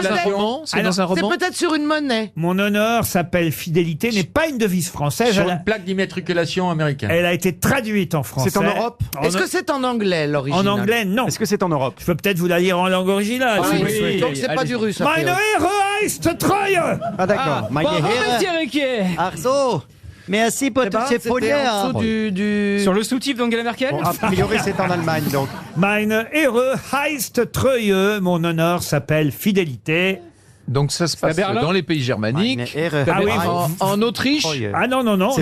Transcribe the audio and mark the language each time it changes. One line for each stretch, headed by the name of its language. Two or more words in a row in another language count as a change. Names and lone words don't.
French: d'immatriculation. roman. C'est dans un C'est roman. peut-être sur une monnaie. Mon honneur s'appelle fidélité n'est pas une devise française. Sur Elle a, une plaque d'immatriculation américaine. elle a été traduite en français. C'est en Europe Est-ce que c'est en anglais En l'original? anglais, non. Est-ce que c'est en Europe Je peux peut-être vous la lire en langue originale. si Oui, vous oui, souhaitez. donc c'est pas du russe. a
German: Meine
French: priori.
German: Ehre heißt Treue.
French: Ah d'accord.
German: Meine Herren. Ach so.
French: Merci pour Eh ben, toutes ces c'était en folières. dessous du... Sur le sous-titre d'Angela Merkel. Bon, a priori, c'est en Allemagne, donc.
German: Meine Ehre heißt Treue.
French: Mon honneur s'appelle fidélité. Donc ça se passe Berlin dans les pays germaniques. Ah oui, En Autriche. Ah non, non, non.